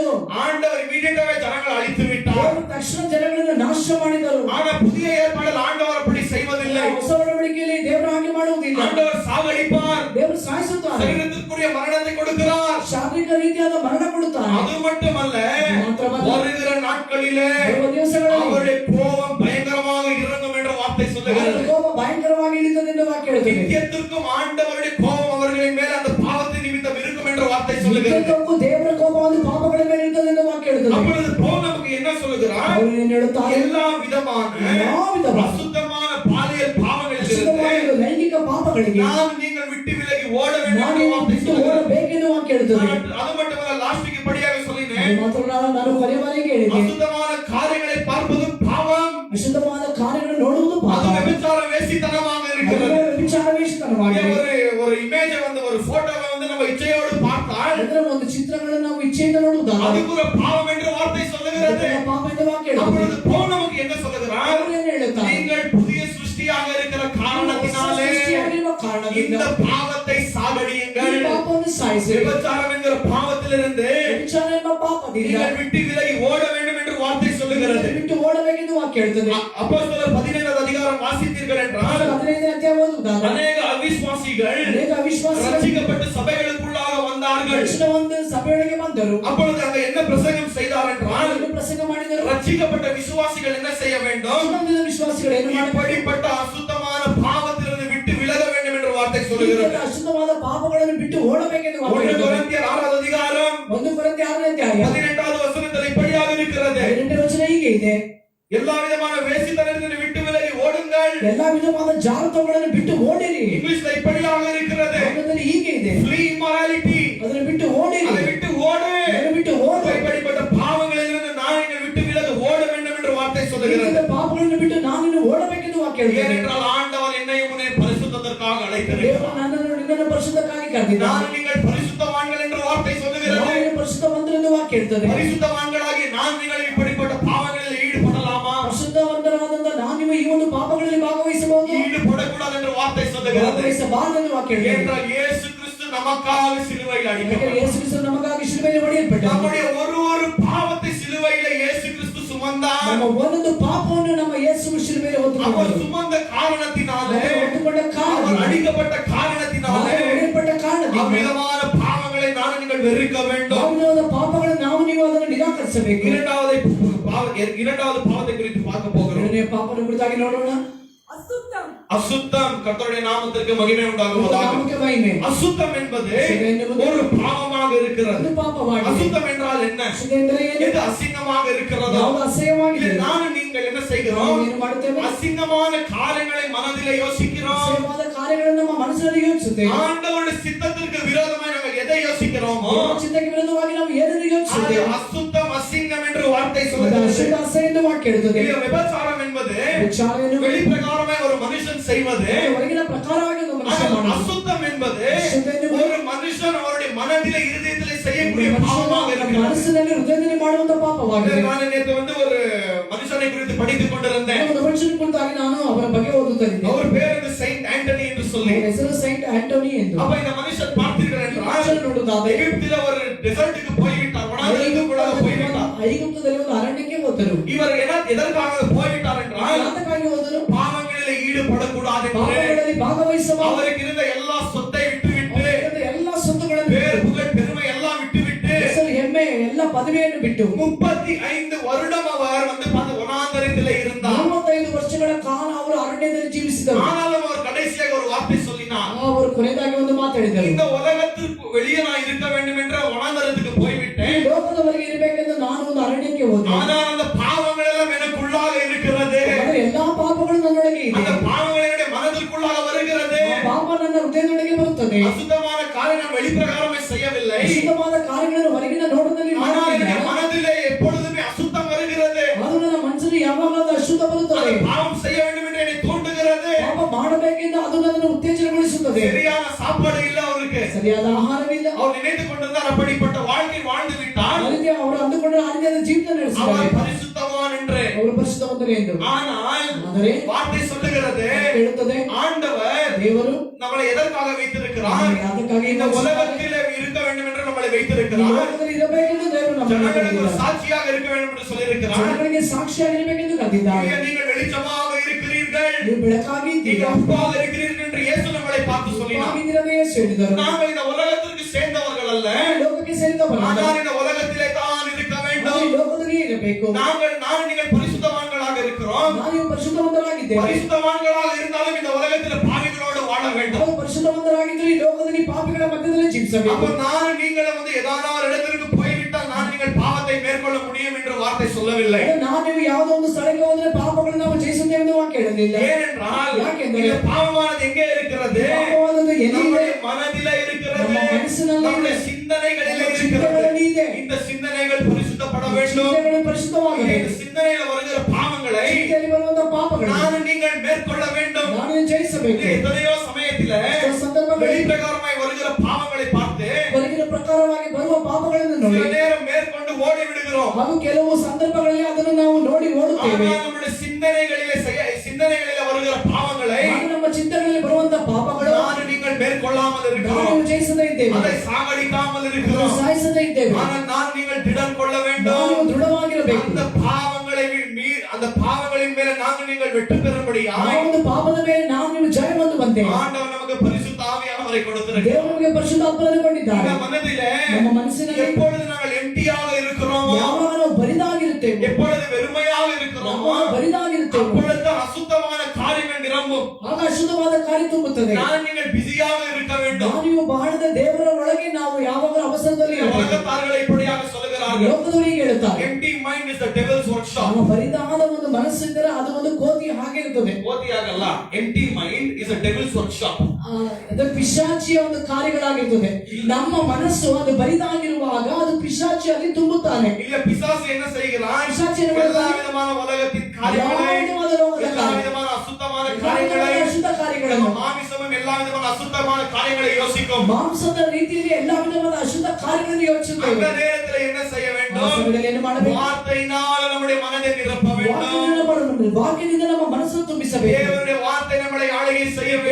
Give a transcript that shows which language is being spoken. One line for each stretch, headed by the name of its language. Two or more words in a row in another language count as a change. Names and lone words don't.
Tamil: ஆண்டவர் இமீடியட்டாவே ஜனங்கள் அழித்து விட்டார்.
Kannada: ದೇವರು ತಕ್ಷಣ ಜನಗಳನ್ನು ನಾಶ ಮಾಡಿದರು.
Tamil: ஆனா புதிய ஏற்பாடில் ஆண்டவர் அப்படி செய்வதில்லை.
Kannada: ಹೊಸ ಒಡಂಬಡಿಕೆಯಲ್ಲಿ ದೇವರು ಹಾಗೆ ಮಾಡುವುದಿಲ್ಲ.
Tamil: ஆண்டவர் சாகடிப்பார்.
Kannada: ದೇವರು ಸಾಯಿಸುತ್ತಾನೆ.
Tamil: சரீரத்திற்குரிய மரணத்தை கொடுக்கிறார்.
Kannada: ಶಾರೀರಿಕ ರೀತಿಯಾದ ಮರಣ ಕೊಡುತ್ತಾನೆ.
Tamil: அது மட்டுமல்ல, வருகிற நாட்களிலே
Kannada: ಬರುವ ದಿವಸಗಳಲ್ಲಿ
Tamil: அவருடைய கோபம் பயங்கரமாக இறங்கும் என்ற வார்த்தை
Kannada: ಅವರ
Tamil: சொல்லுகிறது.
Kannada: ಕೋಪ ಭಯಂಕರವಾಗಿ ಇಳಿತದೆ ಎಂದು ವಾಕ್ಯ ಹೇಳ್ತದೆ.
Tamil: நித்தியத்திற்கும் ஆண்டவருடைய கோபம் அவர்களின் மேல் அந்த பாவத்தின் நிமித்தம் இருக்கும் என்ற வார்த்தை சொல்லுகிறது.
Kannada: ನಿತ್ಯಕ್ಕೂ ದೇವರ ಕೋಪ ಒಂದು ಪಾಪಗಳ ಮೇಲೆ ಇರ್ತದೆ ಎಂದು ವಾಕ್ಯ ಹೇಳ್ತದೆ.
Tamil: அப்பொழுது பவுல் நமக்கு என்ன சொல்லுகிறார்?
Kannada: ಅವರು ಏನು ಹೇಳುತ್ತಾರೆ?
Tamil: எல்லா விதமான அசுத்தமான பாலியல் பாவங்களிலிருந்து
Kannada: ಅಶುದ್ಧವಾದ ಲೈಂಗಿಕ ಪಾಪಗಳಿಗೆ
Tamil: நாம் நீங்கள் விட்டு விலகி ஓட வேண்டும்
Kannada: ನಾನು
Tamil: என்ற வார்த்தை
Kannada: ಬಿಟ್ಟು
Tamil: சொல்லுகிறது.
Kannada: ಓಡಬೇಕೆಂದು ವಾಕ್ಯ ಹೇಳ್ತದೆ.
Tamil: அது மட்டுமல்ல, லாஸ்ட்க்கு படியாக சொல்லினேன்,
Kannada: ಅದು ಮಾತ್ರ ನಾನು ಕೊನೆಯವರೆಗೆ ಹೇಳಿದೆ.
Tamil: அசுத்தமான காரியங்களை பார்ப்பதும் பாவம்,
Kannada: ಅಶುದ್ಧವಾದ ಕಾರ್ಯಗಳನ್ನು ನೋಡುವುದು ಪಾಪ.
Tamil: அது விபச்சார வேசித்தனமாக இருக்கிறது.
Kannada: ಅದು ವ್ಯಭಿಚಾರ ವೇಷತನವಾಗಿದೆ.
Tamil: ஒரு இமேஜ் வந்து ஒரு போட்டோவை வந்து நம்ம இச்சையோடு பார்த்தால்
Kannada: ಅದರ ಒಂದು ಚಿತ್ರಗಳನ್ನು ನಾವು ಇಚ್ಛೆಯಿಂದ ನೋಡುವುದಲ್ಲ.
Tamil: அதுக்கு ஒரு பாவம் என்று வார்த்தை சொல்லுகிறது.
Kannada: ಅದಕ್ಕೆ ಪಾಪ ಎಂದು ವಾಕ್ಯ ಹೇಳ್ತದೆ.
Tamil: அப்பொழுது பவுல் நமக்கு என்ன சொல்லுகிறார்?
Kannada: ಅವರು ಏನು ಹೇಳುತ್ತಾರೆ?
Tamil: நீங்கள் புதிய சிருஷ்டியாக இருக்கிற காரணத்தினாலே
Kannada: ಸೃಷ್ಟಿಯಾಗಿರುವ ಕಾರಣದಿಂದ
Tamil: இந்த பாவத்தை சாகடியுங்கள்.
Kannada: ಈ ಪಾಪವನ್ನು ಸಾಯಿಸಿರಿ.
Tamil: விபச்சாரம் என்கிற பாவத்திலிருந்து
Kannada: ವ್ಯಭಿಚಾರ ಎಂಬ ಪಾಪದಿಂದ
Tamil: நீங்கள் விட்டு விலகி ஓட வேண்டும் என்று வார்த்தை சொல்லுகிறது.
Kannada: ಬಿಟ್ಟು ಓಡಬೇಕೆಂದು ವಾಕ್ಯ ಹೇಳ್ತದೆ.
Tamil: அப்போஸ்தலர் 17வது அதிகாரம் வாசித்தீர்கள் என்றால்
Kannada: 15ನೇ ಅಧ್ಯಾಯ ಓದುವುದಾದರೆ
Tamil: அநேக அவிசுவாசிகள்
Kannada: ಅನೇಕ ಅವಿಶ್ವಾಸಿಗಳು
Tamil: ரட்சிக்கப்பட்டு சபைகளுக்குள்ளாக வந்தார்கள்.
Kannada: ರಕ್ಷಣೆ ಹೊಂದಿ ಸಭೆಯೊಳಗೆ ಬಂದರು.
Tamil: அப்பொழுது அங்க என்ன பிரசங்கம் செய்தார் என்றால்
Kannada: ಏನು ಪ್ರಸಂಗ ಮಾಡಿದರು?
Tamil: ரட்சிக்கப்பட்ட விசுவாசிகள் என்ன செய்ய வேண்டும்?
Kannada: ರಕ್ಷಣೆ ಹೊಂದಿದ ವಿಶ್ವಾಸಿಗಳು ಏನು ಮಾಡಬೇಕು?
Tamil: இப்படிப்பட்ட அசுத்தமான பாவத்திலிருந்து விட்டு விலக வேண்டும் என்று வார்த்தை சொல்லுகிறது.
Kannada: ಅಶುದ್ಧವಾದ ಪಾಪಗಳನ್ನು ಬಿಟ್ಟು ಓಡಬೇಕೆಂದು ವಾಕ್ಯ
Tamil: 1
Kannada: ಹೇಳ್ತದೆ.
Tamil: கொரிந்தியர் 6வது அதிகாரம்
Kannada: 1 ಕೊರಿಂಥ್ಯ 6ನೇ ಅಧ್ಯಾಯ
Tamil: 18வது வசனத்தில் இப்படியாக இருக்கிறது.
Kannada: 2ನೇ ವಚನ ಹೀಗೆ ಇದೆ.
Tamil: எல்லா விதமான வேசித்தனத்திலிருந்து விட்டு விலகி ஓடுங்கள்.
Kannada: ಎಲ್ಲಾ ವಿಧವಾದ ಜಾರತ್ವಗಳನ್ನು ಬಿಟ್ಟು ಓಡಿರಿ.
Tamil: இங்கிலீஷ்ல இப்படியாக இருக்கிறது.
Kannada: ಕನ್ನಡದಲ್ಲಿ ಹೀಗೆ ಇದೆ.
English: Flee immorality.
Kannada: ಅದನ್ನು ಬಿಟ್ಟು ಓಡಿರಿ.
Tamil: அதை விட்டு ஓடு.
Kannada: ಅದನ್ನು ಬಿಟ್ಟು ಓಡು.
Tamil: இப்படிப்பட்ட பாவங்களிலிருந்து நான் என்னை விட்டு விலக ஓட வேண்டும் என்று வார்த்தை சொல்லுகிறது.
Kannada: இந்த ಪಾಪಗಳನ್ನು ಬಿಟ್ಟು ನಾನು ಓಡಬೇಕೆಂದು ವಾಕ್ಯ ಹೇಳ್ತದೆ.
Tamil: ஏனென்றால் ஆண்டவர் என்னையும் உன்னை பரிசுத்தத்திற்காக அழைத்திருக்கிறார்.
Kannada: ದೇವರು ನನ್ನನ್ನು ನಿನ್ನನ್ನು ಪರಿಶುದ್ಧಕ್ಕಾಗಿ ಕರೆದಿದ್ದಾನೆ.
Tamil: நான் நீங்கள் பரிசுத்தவான்கள் என்று வார்த்தை சொல்லுகிறது.
Kannada: ನಾವು ಪರಿಶುದ್ಧವಂತರೆಂದು ವಾಕ್ಯ ಹೇಳ್ತದೆ.
Tamil: பரிசுத்தவான்களாகி நான் நீங்கள் இப்படிப்பட்ட பாவங்களில் ஈடுபடலாமா?
Kannada: ಪರಿಶುದ್ಧವಂತರಾದಂತ ನಾನು ನಿಮ್ಮ ಈ ಒಂದು ಪಾಪಗಳಲ್ಲಿ ಭಾಗವಹಿಸಬಹುದು.
Tamil: ஈடுபடக்கூடாது என்று வார்த்தை சொல்லுகிறது.
Kannada: ಭಾಗವಹಿಸಬಾರದೆಂದು ವಾಕ್ಯ ಹೇಳ್ತದೆ.
Tamil: ஏனென்றால் இயேசு கிறிஸ்து நமக்காக சிலுவையில் அடிக்கப்பட்டார்.
Kannada: ಯೇಸು ಕ್ರಿಸ್ತನು ನಮಗಾಗಿ ಶಿಲುಬೆಯಲ್ಲಿ ಹೊಡೆಯಲ್ಪಟ್ಟನು.
Tamil: நம்முடைய ஒரு பாவத்தை சிலுவையில் இயேசு கிறிஸ்து சுமந்தார்.
Kannada: ನಮ್ಮ ಒಂದೊಂದು ಪಾಪವನ್ನು ನಮ್ಮ ಯೇಸು ಶಿಲುಬೆಯಲ್ಲಿ
Tamil: அவர்
Kannada: ಹೊತ್ತುಕೊಂಡನು.
Tamil: சுமந்த காரணத்தினாலே
Kannada: ಹೊತ್ತುಕೊಂಡ ಕಾರಣ
Tamil: அவர் அடிக்கப்பட்ட காரணத்தினாலே
Kannada: ಹೊಡೆಯಲ್ಪಟ್ಟ ಕಾರಣದಿಂದ
Tamil: அவ்விதமான பாவங்களை நான் நீங்கள் வெறுக்க வேண்டும்.
Kannada: ಯಾವುದಾದ ಪಾಪಗಳನ್ನು ನಾವು ನೀವು ಅದನ್ನು ನಿರಾಕರಿಸಬೇಕು.
Tamil: இரண்டாவது பாவத்தை குறித்து பார்க்க போகிறோம்.
Kannada: ಎರಡನೇ ಪಾಪದ ಕುರಿತಾಗಿ ನೋಡೋಣ.
Tamil: அசுத்தம். அசுத்தம். கர்த்தருடைய நாமத்திற்கு மகிமை உண்டாகுவதாக.
Kannada: ನಾಮಕ್ಕೆ ಮಹಿಮೆ.
Tamil: அசுத்தம் என்பது ஒரு பாவமாக இருக்கிறது.
Kannada: ಅದು ಪಾಪವಾಗಿದೆ.
Tamil: அசுத்தம் என்றால் என்ன?
Kannada: ಅಶುದ್ಧ ಎಂದರೆ ಏನು?
Tamil: எது அசிங்கமாக இருக்கிறதோ
Kannada: ಯಾವುದು ಅಸಹ್ಯವಾಗಿದೆ
Tamil: இல்லை, நானும் நீங்கள் என்ன செய்கிறோம்?
Kannada: ನಾವು ಏನು ಮಾಡುತ್ತೇವೆ?
Tamil: அசிங்கமான காரியங்களை மனதிலே யோசிக்கிறோம்.
Kannada: ಅಸಹ್ಯವಾದ ಕಾರ್ಯಗಳನ್ನು ನಮ್ಮ ಮನಸ್ಸಿನಲ್ಲಿ ಯೋಚಿಸುತ್ತೇವೆ.
Tamil: ஆண்டவருடைய சித்தத்திற்கு விரோதமாய் நாங்கள் எதை யோசிக்கிறோமோ
Kannada: ದೇವರ ಚಿತ್ತಕ್ಕೆ ವಿರುದ್ಧವಾಗಿ ನಾವು ಏನನ್ನು
Tamil: அது
Kannada: ಯೋಚಿಸುತ್ತೇವೆ?
Tamil: அசுத்தம் அசிங்கம் என்று வார்த்தை
Kannada: ಅದು
Tamil: சொல்லுகிறது.
Kannada: ಅಶುದ್ಧ ಅಸಹ್ಯ ಎಂದು ವಾಕ್ಯ ಹೇಳುತ್ತದೆ.
Tamil: இது விபச்சாரம் என்பது
Kannada: ವಿಚಾರ ಏನು?
Tamil: வெளிப்பிரகாரமாய் ஒரு மனுஷன் செய்வது.
Kannada: ಹೊರಗಿನ ಪ್ರಕಾರವಾಗಿ ಒಂದು ಮನುಷ್ಯ
Tamil: ஆனால்
Kannada: ಮಾಡುವುದು.
Tamil: அசுத்தம் என்பது அசுத்தம் என்பது ஒரு மனுஷன் அவருடைய மனதிலே இருதயத்திலே செய்யக்கூடிய பாவமாக
Kannada: ಮನುಷ್ಯನ
Tamil: இருக்கிறது.
Kannada: ಮನಸ್ಸಿನಲ್ಲಿ ಹೃದಯದಲ್ಲಿ ಮಾಡುವಂತ ಪಾಪವಾಗಿದೆ.
Tamil: நான் நேற்று ஒரு மனுஷனை குறித்து படித்துக் கொண்டிருந்தேன்.
Kannada: ಒಂದು ಮನುಷ್ಯನ ಕುರಿತಾಗಿ ನಾನು ಅವರ ಬಗ್ಗೆ ಓದುತ್ತಿದ್ದೆ.
Tamil: அவர் பேர் செயின்ட் ஆண்டனி என்று சொல்லி.
Kannada: ಅವರ ಹೆಸರು ಸೈಂಟ್ ಆಂಟೋನಿ ಎಂದು.
Tamil: அப்ப இந்த மனுஷன் பார்த்தீர்கள் என்றால்
Kannada: ಮನುಷ್ಯನ ನೋಡುವುದಾದರೆ
Tamil: எகிப்தில ஒரு டெசர்ட்டுக்கு போய்விட்டார். வனாந்திரத்துக்குள்ளாக போய்விட்டார்.
Kannada: ಐಗುಪ್ತದಲ್ಲಿ ಒಂದು ಅರಣ್ಯಕ್ಕೆ ಹೋದರು.
Tamil: இவர் எதற்காக போய்விட்டார் என்றால்
Kannada: ಯಾತಕ್ಕಾಗಿ ಹೋದರು?
Tamil: பாவங்களிலே ஈடுபடக்கூடாது என்று.
Kannada: ಪಾಪಗಳಲ್ಲಿ ಭಾಗವಹಿಸಬಾರದು.
Tamil: அவருக்கு இருந்த எல்லா சொத்தை விட்டுவிட்டு
Kannada: ಅವರಿಗೆ ಎಲ್ಲ ಸ್ವತ್ತುಗಳನ್ನು
Tamil: பேர் புகழ் பெருமை எல்லாம் விட்டுவிட்டு
Kannada: ಹೆಸರು ಹೆಮ್ಮೆ ಎಲ್ಲ ಪದವಿಯನ್ನು ಬಿಟ್ಟು
Tamil: 35 வருடம் அவர் வனாந்தரத்திலே இருந்தார்.
Kannada: 35 ವರ್ಷಗಳ ಕಾಲ ಅವರು ಅರಣ್ಯದಲ್ಲಿ ಜೀವಿಸಿದರು.
Tamil: ஆனாலும் அவர் கடைசியாக ஒரு வார்த்தை சொல்லினார்.
Kannada: ಅವರು ಕೊನೆಯದಾಗಿ ಒಂದು ಮಾತಾಡಿದರು.
Tamil: இந்த உலகத்திற்கு வெளியே நான் இருக்க வேண்டும் என்ற வனாந்தரத்துக்கு
Kannada: ಈ
Tamil: போய்விட்டேன்.
Kannada: ಲೋಕದವರೆಗೆ ಇರಬೇಕೆಂದು ನಾನು ಒಂದು ಅರಣ್ಯಕ್ಕೆ ಹೋದೆ.
Tamil: ஆனால் அந்த பாவங்கள் எல்லாம் எனக்குள்ளாக இருக்கிறது.
Kannada: ಆದರೆ ಎಲ್ಲಾ ಪಾಪಗಳು ನನ್ನೊಳಗೆ ಇದೆ.
Tamil: அந்த பாவங்கள் என்னுடைய மனதிற்குள்ளாக வருகிறது.
Kannada: ಆ ಪಾಪ ನನ್ನ ಹೃದಯದೊಳಗೆ ಬರುತ್ತದೆ.
Tamil: அசுத்தமான காரியம் நான் வெளிப்பிரகாரமே செய்யவில்லை.
Kannada: ಅಶುದ್ಧವಾದ ಕಾರ್ಯಗಳನ್ನು ಹೊರಗಿನ ನೋಟದಲ್ಲಿ
Tamil: ஆனால்
Kannada: ಮಾಡುತ್ತಿಲ್ಲ.
Tamil: என் மனதிலே எப்பொழுதுமே அசுத்தம் வருகிறது.
Kannada: ಅದು ನನ್ನ ಮನಸ್ಸಿನಲ್ಲಿ ಯಾವಾಗಲೂ ಅಶುದ್ಧ ಬರುತ್ತದೆ.
Tamil: அது பாவம் செய்ய வேண்டும் என்று என்னை தூண்டுகிறது.
Kannada: ಪಾಪ ಮಾಡಬೇಕೆಂದು ಅದು ನನ್ನನ್ನು ಉತ್ತೇಜನಗೊಳಿಸುತ್ತದೆ.
Tamil: சரியான சாப்பாடு இல்ல அவருக்கு.
Kannada: ಸರಿಯಾದ ಆಹಾರವಿಲ್ಲ.
Tamil: அவர் நினைத்துக் கொண்டிருந்தார் அப்படிப்பட்ட வாழ்க்கை வாழ்ந்து விட்டால்
Kannada: ಅದಕ್ಕೆ ಅವರು ಅಂದುಕೊಂಡ ಆ ರೀತಿಯಾದ ಜೀವನ
Tamil: அவர்
Kannada: ನಡೆಸಿದ್ದಾರೆ.
Tamil: பரிசுத்தவான் என்று.
Kannada: ಅವರು ಪರಿಶುದ್ಧವಂತರೇ ಎಂದು.
Tamil: ஆனால்
Kannada: ಆದರೆ
Tamil: வார்த்தை சொல்லுகிறது
Kannada: ಹೇಳುತ್ತದೆ
Tamil: ஆண்டவர்
Kannada: ದೇವರು
Tamil: நம்மளை எதற்காக வைத்திருக்கிறார்?
Kannada: ಯಾತಕ್ಕಾಗಿ
Tamil: இந்த இந்த உலகத்திலே இருக்க வேண்டும் என்று நம்மளை வைத்திருக்கிறார்.
Kannada: ಲೋಕದಲ್ಲಿ ಇರಬೇಕೆಂದು ದೇವರು ನಮ್ಮನ್ನು
Tamil: ஜனங்களுக்கு ஒரு
Kannada: ಕರೆದಿದ್ದಾನೆ.
Tamil: சாட்சியாக இருக்க வேண்டும் என்று சொல்லியிருக்கிறார்.
Kannada: ಜನಗಳಿಗೆ ಸಾಕ್ಷಿಯಾಗಿರಬೇಕೆಂದು ಕರೆದಿದ್ದಾನೆ.
Tamil: நீங்கள் வெளிச்சமாக இருக்கிறீர்கள்,
Kannada: ನೀವು ಬೆಳಕಾಗಿ
Tamil: நீங்கள்
Kannada: ಇದ್ದೀರಾ.
Tamil: உப்பாக இருக்கிறீர்கள் என்று இயேசு நம்மளை பார்த்து சொல்லினார்.
Kannada: ಉಪ್ಪಾಗಿದ್ದೀರನೇ ಯೇಸು ಹೇಳಿದರು.
Tamil: நாங்கள் இந்த உலகத்திற்கு சேர்ந்தவர்கள் அல்ல,
Kannada: ಲೋಕಕ್ಕೆ ಸೇರಿದವರಲ್ಲ.
Tamil: ஆனால் இந்த உலகத்திலே தான் இருக்க
Kannada: ನಾವು
Tamil: வேண்டும்.
Kannada: ಈ ಲೋಕದಲ್ಲಿ ಇರಬೇಕು.
Tamil: நான் நீங்கள் பரிசுத்தவான்களாக இருக்கிறோம்.
Kannada: ನಾವು ಪರಿಶುದ್ಧವಂತರಾಗಿದ್ದೇವೆ.
Tamil: பரிசுத்தவான்களாக இருந்தாலும் இந்த உலகத்தில் பாவிகளோடு வாழ வேண்டும்.
Kannada: ನಾವು ಪರಿಶುದ್ಧವಂತರಾಗಿದ್ದರೆ ಈ ಲೋಕದಲ್ಲಿ ಪಾಪಿಗಳ ಮಧ್ಯದಲ್ಲಿ ಜೀವಿಸಬೇಕು.
Tamil: அப்ப நான் நீங்கள் ஏதாவது ஒரு இடத்திற்கு போய்விட்டால் நான் நீங்கள் பாவத்தை மேற்கொள்ள முடியும் என்று வார்த்தை சொல்லவில்லை.
Kannada: ನಾವು ನೀವು ಯಾವುದೋ ಒಂದು ಸ್ಥಳಕ್ಕೆ ಹೋದರೆ ಪಾಪಗಳನ್ನು ನಾವು ಜಯಿಸುತ್ತೇವೆ ಎಂದು ವಾಕ್ಯ ಹೇಳಲಿಲ್ಲ.
Tamil: ஏனென்றால்
Kannada: ಯಾಕೆಂದರೆ
Tamil: இந்த பாவமானது எங்கே இருக்கிறது?
Kannada: ಪಾಪವಾದದ್ದು ಎಲ್ಲಿದೆ?
Tamil: நம்முடைய மனதிலே இருக்கிறது,
Kannada: ನಮ್ಮ ಮನಸ್ಸಿನಲ್ಲಿ
Tamil: நம்முடைய சிந்தனைகளிலே இருக்கிறது.
Kannada: ಚಿಂತನೆಗಳಲ್ಲಿ ಇದೆ.
Tamil: இந்த சிந்தனைகள் பரிசுத்தப்பட வேண்டும்.
Kannada: ಚಿಂತನೆಗಳು ಪರಿಶುದ್ಧವಾಗಬೇಕು.
Tamil: இந்த சிந்தனையில் வருகிற பாவங்களை
Kannada: ಚಿಂತೆಯಲ್ಲಿ ಬರುವಂತಹ ಪಾಪಗಳು
Tamil: நான் நீங்கள் மேற்கொள்ள வேண்டும்.
Kannada: ನಾನು ಜಯಿಸಬೇಕು.
Tamil: எத்தனையோ சமயத்திலே
Kannada: ಸಂದರ್ಭಗಳಲ್ಲಿ
Tamil: வெளிப்பிரகாரமாய் வருகிற பாவங்களை பார்த்து
Kannada: ಹೊರಗಿನ ಪ್ರಕಾರವಾಗಿ ಬರುವ ಪಾಪಗಳನ್ನು ನೋಡಿ
Tamil: சில நேரம் மேற்கொண்டு ஓடி விடுகிறோம்.
Kannada: ಹಾಗೂ ಕೆಲವು ಸಂದರ್ಭಗಳಲ್ಲಿ ಅದನ್ನು ನಾವು ನೋಡಿ ಓಡುತ್ತೇವೆ.
Tamil: ஆனால் நம்முடைய சிந்தனைகளிலே வருகிற பாவங்களை
Kannada: ಹಾಗೂ ನಮ್ಮ ಚಿಂತನೆಗಳಲ್ಲಿ ಬರುವಂತ ಪಾಪಗಳು
Tamil: ನಾನು நீங்கள் மேற்கொள்ளாமல்
Kannada: ನಾವು
Tamil: இருக்கிறோம்,
Kannada: ಜಯಿಸದೇ ಇದ್ದೇವೆ,
Tamil: அதை சாகடிக்காமல் இருக்கிறோம்.
Kannada: ಸಾಯಿಸದೇ ಇದ್ದೇವೆ.
Tamil: ஆனால் நான் நீங்கள் திடன் கொள்ள
Kannada: ನಾವು
Tamil: வேண்டும்.
Kannada: ದೃಢವಾಗಿರಬೇಕು.
Tamil: அந்த பாவங்களின் மேல நாங்கள் நீங்கள் வெற்றி பெறும்படியாய்
Kannada: ಆ ಒಂದು ಪಾಪದ ಮೇಲೆ ನಾವು ನೀವು ಜಯವನ್ನು ಬಂದೇವೆ.
Tamil: ஆண்டவர் நமக்கு பரிசுத்த ஆவியானவரை கொடுத்திருக்கிறார்.
Kannada: ದೇವರು ನಮಗೆ ಪರಿಶುದ್ಧಾತ್ಮನನ್ನು ಕೊಟ್ಟಿದ್ದಾರೆ.
Tamil: இந்த மனதிலே
Kannada: ನಮ್ಮ ಮನಸ್ಸಿನಲ್ಲಿ
Tamil: எப்பொழுது நாங்கள் எம்டியாக இருக்கிறோமோ,
Kannada: ಯಾವಾಗ ನಾವು ಬರಿದಾಗಿರುತ್ತೇವೆ,
Tamil: எப்பொழுது வெறுமையாக இருக்கிறோமோ,
Kannada: ಯಾವಾಗ ಬರಿದಾಗಿರುತ್ತೇವೆ,
Tamil: அப்பொழுது அசுத்தமான காரியங்கள் நிரம்பும்.
Kannada: ಆಗ ಅಶುದ್ಧವಾದ ಕಾರ್ಯ ತುಂಬುತ್ತದೆ.
Tamil: நான் நீங்கள் பிஸியாக இருக்க வேண்டும்.
Kannada: ನಾವು ನೀವು ಬಾಳದ ದೇವರ ಒಳಗೆ ನಾವು ಯಾವಾಗಲೂ ಅವಸರದಲ್ಲಿ ಇರಬೇಕು.
Tamil: உலகத்தார்கள் இப்படியாக சொல்லுகிறார்கள்,
Kannada: ಲೋಕದವರಿಗೆ ಹೇಳುತ್ತಾರೆ,
English: empty mind is the devil's workshop.
Kannada: ನಮ್ಮ ಬರಿದಾದ ಒಂದು ಮನಸ್ಸಿದ್ದರೆ ಅದು ಒಂದು ಕೋತಿ ಹಾಗೆ ಇರುತ್ತದೆ.
English: ஓதியாகல்ல, empty mind is a devil's workshop.
Kannada: ಅದು ಪಿಶಾಚಿಯ ಒಂದು ಕಾರ್ಯಗಳಾಗಿರುತ್ತದೆ. ನಮ್ಮ ಮನಸ್ಸು ಅದು ಬರಿದಾಗಿರುವಾಗ ಅದು ಪಿಶಾಚಿಯಲ್ಲಿ ತುಂಬುತ್ತಾನೆ.
Tamil: இல்ல பிசாசு என்ன செய்கிறான்? பிசாசு என்ன எல்லா பண்ணுகிறான்? விதமான உலகத்தின் காரியங்களை, எல்லா விதமான லோகದ எல்லா
Kannada: ಕಾರ್ಯ,
Tamil: விதமான அசுத்தமான எல்லா காரியங்களை,
Kannada: ವಿಧವಾದ ಅಶುದ್ಧ ಕಾರ್ಯಗಳನ್ನು,
Tamil: மாமிசமும் எல்லா விதமான அசுத்தமான காரியங்களை யோசிக்கும்.
Kannada: ಮಾಂಸದ ರೀತಿಯಲ್ಲಿ ಎಲ್ಲಾ ವಿಧವಾದ ಅಶುದ್ಧ ಕಾರ್ಯಗಳನ್ನು
Tamil: அந்த
Kannada: ಯೋಚಿಸುತ್ತೇವೆ.
Tamil: நேரத்தில் என்ன செய்ய
Kannada: ಆ
Tamil: வேண்டும்?
Kannada: ಸಮಯದಲ್ಲಿ ಏನು ಮಾಡಬೇಕು?
Tamil: வார்த்தையினால் நம்முடைய மனதை நிரப்ப வேண்டும்.
Kannada: ವಾಕ್ಯದಿಂದ ನಮ್ಮ ಮನಸ್ಸನ್ನು ತುಂಬಿಸಬೇಕು.
Tamil: தேவனுடைய வார்த்தை நம்மளை ஆளுகை செய்ய
Kannada: ದೇವರ